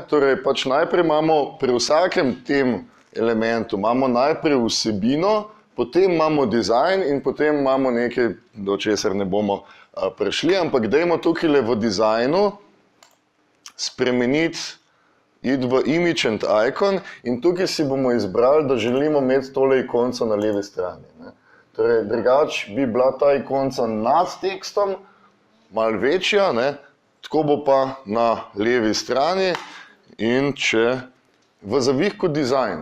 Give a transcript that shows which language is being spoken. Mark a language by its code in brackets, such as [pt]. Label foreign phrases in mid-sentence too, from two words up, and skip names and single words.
[sl] Torej, pač najprej imamo pri vsakem tem elementu, imamo najprej vsebino, potem imamo dizajn in potem imamo nekaj, do česar ne bomo prešli, ampak dajmo tukaj v dizajnu spremeniti, iti v [en] image and icon [sl] in tukaj si bomo izbrali, da želimo imeti tole ikonco na levi strani. Ne. Torej, drugač bi bila ta ikonca nad tekstom, malo večja, ne? Tako bo pa na levi strani in če v zavihku dizajn.